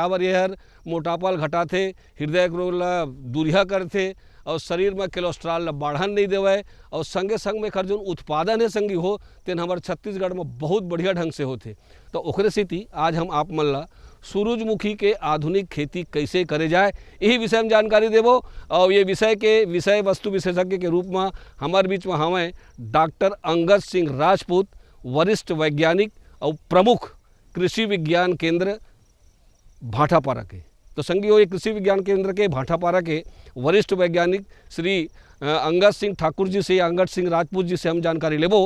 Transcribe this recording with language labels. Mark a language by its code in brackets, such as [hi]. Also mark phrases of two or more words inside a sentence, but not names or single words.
[hne] काबर ये हर मोटापा घटाथे, हृदय रोग ला दूरिया करथे और शरीर में कोलेस्ट्रॉल ला बढ़न नहीं देवे। और संगे संग में एकर जो उत्पादन है संगी हो तेन हमारे छत्तीसगढ़ में बहुत बढ़िया ढंग से होते। तो ओकरे सेती आज हम आप मन ला सूरजमुखी के आधुनिक खेती कैसे करे जाए यही विषय में जानकारी देवो। और ये विषय वस्तु विशेषज्ञ के रूप में हमारे बीच में हमें डॉक्टर अंगद सिंह राजपूत, वरिष्ठ वैज्ञानिक और प्रमुख कृषि विज्ञान केंद्र भाटापारा के। तो संगी हो, ये कृषि विज्ञान केंद्र के भाटापारा के वरिष्ठ वैज्ञानिक श्री अंगद सिंह ठाकुर जी से, अंगद सिंह राजपूत जी से हम जानकारी लेबो।